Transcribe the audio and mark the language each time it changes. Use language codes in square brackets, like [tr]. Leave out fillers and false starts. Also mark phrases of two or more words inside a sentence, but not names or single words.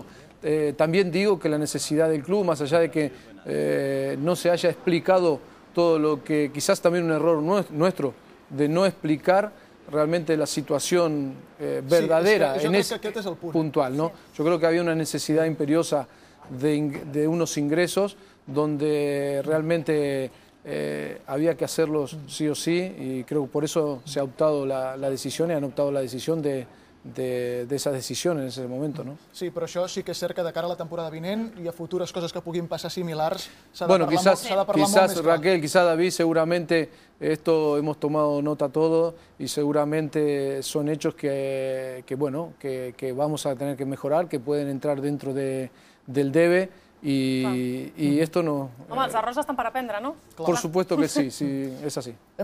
[es] También digo que la necesidad del club, más allá de que no se haya explicado todo lo que quizás también un error nuestro de no explicar realmente la situación verdadera puntual, ¿no? Yo creo que había una necesidad imperiosa de unos ingresos donde realmente había que hacerlos sí o sí, y creo que por eso se ha optado la decisión y han optado la decisión de esa decisión en ese momento, ¿no? [ca] Sí, però això sí que és cert que de cara a la temporada vinent i a futures coses que puguin passar similars s'ha de [es] Bueno, [ca] parlar [es] quizás Raquel, quizás David, seguramente esto hemos tomado nota todo y seguramente son hechos que vamos a tener que mejorar, que pueden entrar dentro del debe y esto no... [ca] Home, els errors estan per aprendre, no? [es] Por supuesto que sí, sí, es así.